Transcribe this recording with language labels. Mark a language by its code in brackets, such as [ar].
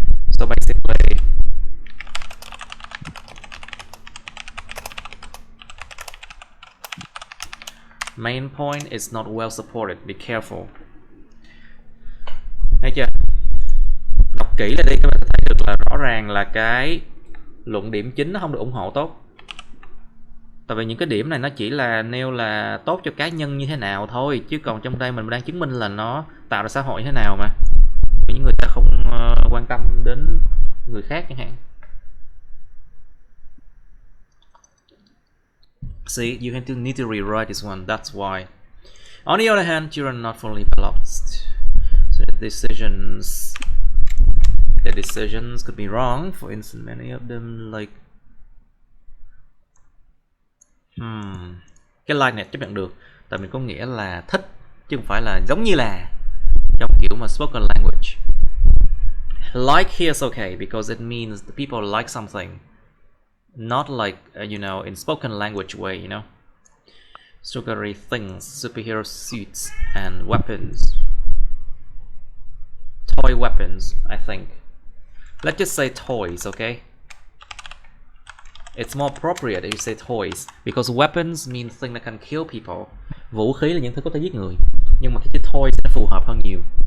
[en] So basically, main point is not well supported. Be careful. [vi] Thấy chưa? Đọc kỹ lại đi, các bạn thấy được là rõ ràng là cái luận điểm chính nó không được ủng hộ tốt. Tại vì những cái điểm này nó chỉ là nêu là tốt cho cá nhân như thế nào thôi, chứ còn trong đây mình đang chứng minh là nó tạo ra xã hội như thế nào mà. Những người ta không quan tâm đến người khác chẳng hạn. [en] See, you need to rewrite this one. That's why. On the other hand, children are not fully developed, so the decisions could be wrong. For instance, many of them like [vi] cái like này chấp nhận được, tại mình có nghĩa là thích chứ không phải là giống như là trong kiểu mà spoken language. [en] Like here is okay because it means the people like something. Not like, in spoken language way, Sugary things, superhero suits, and weapons. Toy weapons, I think. Let's just say toys, okay? It's more appropriate if you say toys, because weapons mean things that can kill people. [vi] Vũ khí là những thứ có thể giết người. Nhưng mà cái chữ toy sẽ phù hợp hơn nhiều.